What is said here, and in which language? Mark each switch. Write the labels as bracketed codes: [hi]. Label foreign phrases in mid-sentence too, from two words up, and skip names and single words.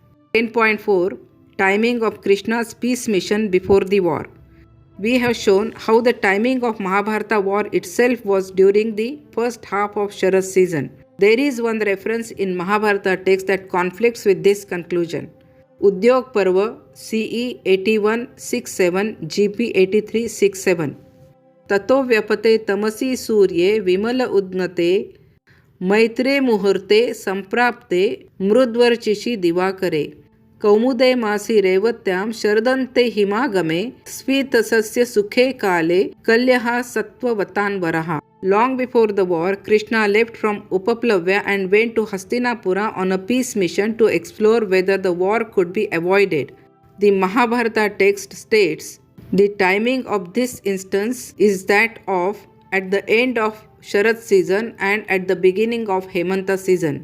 [en] 10.4 Timing of Krishna's peace mission before the war. We have shown how the timing of Mahabharata war itself was during the first half of Sharad season. There is one reference in Mahabharata text that conflicts with this conclusion. [sa] Udyog Parva CE 8167 GP 8367 ततो व्यपेते तमसि सूर्ये विमल उद्गते मैत्रे मुहूर्ते सम्प्राप्ते मृदुवर्चिषि दिवाकरे कौमुदे मासि रेवत्यां शरदन्ते हिमागमे स्वितसस्य सुखे काले कल्यः सत्त्व वतां वरः. [en] Long before the war, Krishna left from Upaplavya and went to Hastinapura on a peace mission to explore whether the war could be avoided. The Mahabharata text states, the timing of this instance is that of at the end of Sharad season and at the beginning of Hemanta season.